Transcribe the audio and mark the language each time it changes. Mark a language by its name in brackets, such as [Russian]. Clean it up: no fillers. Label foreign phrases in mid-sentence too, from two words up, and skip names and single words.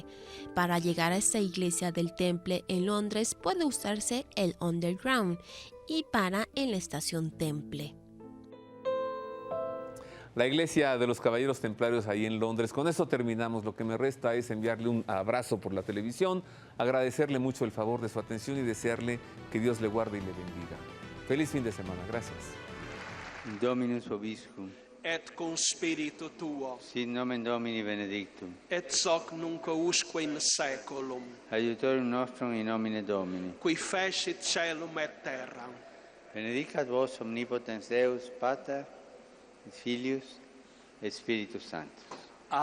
[Spanish] Para llegar a esta iglesia del Temple en Londres puede usarse el Underground y para en la estación Temple. La iglesia de los Caballeros Templarios ahí en Londres. Con eso terminamos. Lo que me resta es enviarle un abrazo por la televisión, agradecerle mucho el favor de su atención y desearle que Dios le guarde y le bendiga. Feliz fin de semana. Gracias. [Latin] Dominus vobiscum, et cum spiritu tuo, sit nomen Domini benedictum, et hoc nunc usque in saeculum, aiutorium nostrum in nomine Domini. qui fecit caelum et terram. Benedicat vos omnipotens Deus, Pater, et Filius, et Spiritus Sanctus.